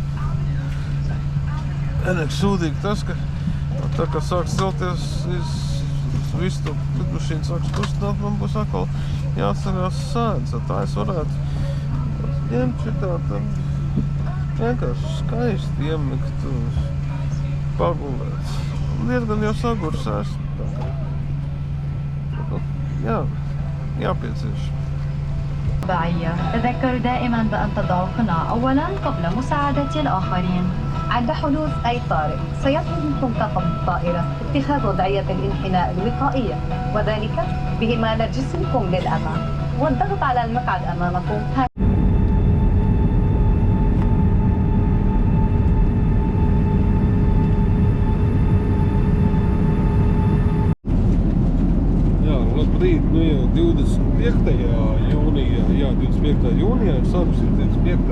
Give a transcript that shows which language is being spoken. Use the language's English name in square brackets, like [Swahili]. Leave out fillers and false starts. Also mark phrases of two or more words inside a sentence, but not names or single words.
[Latvian] Vienīgi sūdīgi tas, ka tā kā sāk celties, visu to lidmašīnu sāks kustināt, man būs atkal jāatcerās sēdz. Tā es varētu ņemt šitā tam vienkārši skaisti iemigt, pagulēt. Diezgan jau sagursēs. jāpiecieš. [Arabic] تذكر دائما بأن تضع القناع أولا قبل مساعدة الآخرين. عند حدوث أي طارئ سيطلب منكم كقبض الطائرة اتخاذ وضعية الانحناء الوقائية، وذلك بإمالة جسمكم للأمام والضغط على المقعد أمامكم. [Latvian] Labrīt, nu jau 25. jūnijā ir sākusies 25.